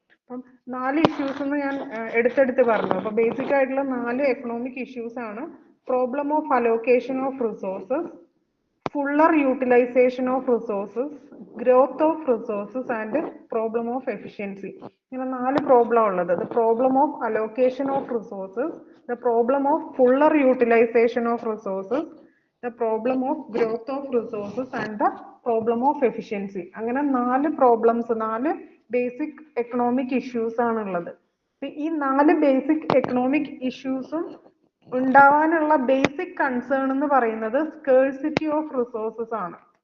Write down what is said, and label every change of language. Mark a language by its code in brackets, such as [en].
[ml] അപ്പം 4 ഇഷ്യൂസ് എന്ന് ഞാൻ എടുത്തെടുത്ത് പറഞ്ഞു. അപ്പൊ ബേസിക് ആയിട്ടുള്ള 4 എക്കണോമിക് ഇഷ്യൂസ് ആണ് [en] Problem of allocation of resources, fuller utilization of resources, growth of resources and problem of efficiency. [ml] ഇങ്ങനെ 4 പ്രോബ്ലം ഉള്ളത്. [en] The problem of allocation of resources, the problem of fuller utilization of resources, the problem of growth of resources and the problem of efficiency. [ml] അങ്ങനെ 4 problems, 4 basic economic issues ആണുള്ളത്. ഈ 4 basic economic ഇഷ്യൂസും ഉണ്ടാവാനുള്ള basic concern എന്ന് പറയുന്നത് scarcity of resources ആണ്.